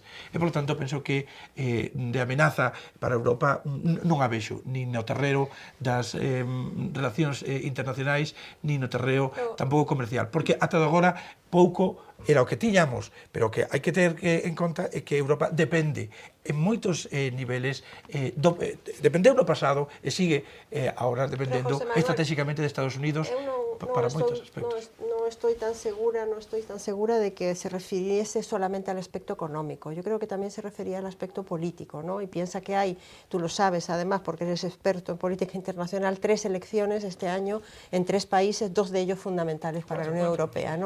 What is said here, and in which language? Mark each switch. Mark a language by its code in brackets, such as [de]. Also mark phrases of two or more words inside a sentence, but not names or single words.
[gl] E, [es] por lo tanto, [gl] penso que de amenaza para Europa non a vexo, nin no terreno das relacións internacionais, nin no terreo tampouco comercial, porque ata agora pouco era o que tiñamos, pero o que hai que ter en conta é que Europa depende en moitos niveles, dependeu no pasado e sigue agora dependendo estratégicamente de Estados Unidos para moitos aspectos. [es] No estoy tan segura de que se refiriese solamente al aspecto económico. Yo creo que también se refería al aspecto político, ¿no? Y piensa que hay, tú lo sabes además porque eres experto en política internacional, 3 elecciones este año en 3 países, 2 de ellos fundamentales para la Unión Europea, ¿no?